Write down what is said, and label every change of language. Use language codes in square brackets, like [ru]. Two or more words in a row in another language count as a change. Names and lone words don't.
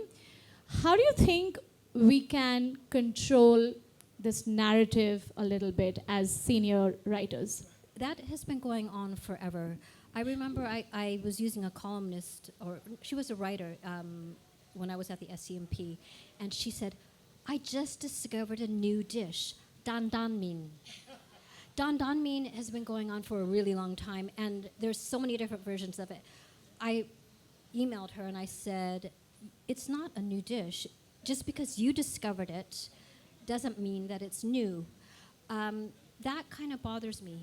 [en] How do you think we can control this narrative a little bit as senior writers? That has been going on forever. I remember I was using a columnist, or she was a writer when I was at the SCMP, and she said, I just discovered a new dish, dan dan min. Dan dan min has been going on for a really long time, and there's so many different versions of it. I emailed her and I said, it's not a new dish. Just because you discovered it doesn't mean that it's new. That kind of bothers me.